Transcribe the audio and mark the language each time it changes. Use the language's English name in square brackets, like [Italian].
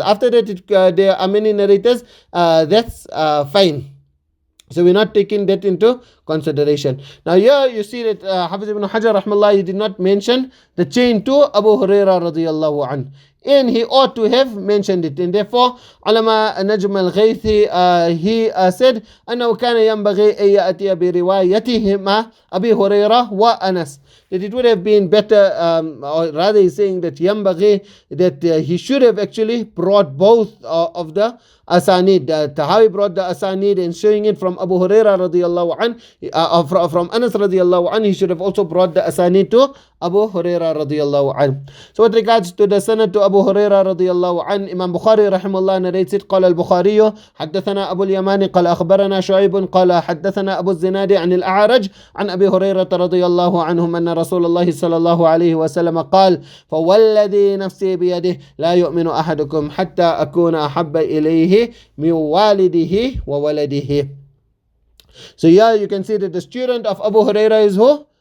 [English] After that there are many narrators. That's fine. So we're not taking that into consideration. Now here you see that Hafiz ibn Hajar rahmallah, he did not mention the chain to Abu Hurairah radiyallahu anhu. And he ought to have mentioned it. And therefore, Ulama Najm al-Ghaythi, he said, [Arabic] أنه كان ينبغي أن يأتي بروايتهما أبي هريرة وأنس. [English] That it would have been better, or rather he's saying that ينبغي, that he should have actually brought both of the asanid. How he brought the asanid and showing it from Abu Hurairah radiyallahu an, from Anas radiyallahu an, he should have also brought the asanid to Abu Hurairah radiyallahu an. So with regards to the sanad to Abu Hurairah radiyallahu an, Imam Bukhari rahimahullah narrates it. [Arabic] قال البخاري حدثنا أبو اليمان قال أخبرنا شعيب قال حدثنا أبو الزناد عن الأعرج عن أبي هريرة رضي الله عنهم أن رسول الله صلى الله عليه وسلم قال فوالذي نفسي بيده لا يؤمن أحدكم حتى أكون أحب إليه من والده وولده. [English] So here you can see that the student of Abu Hurairah is who?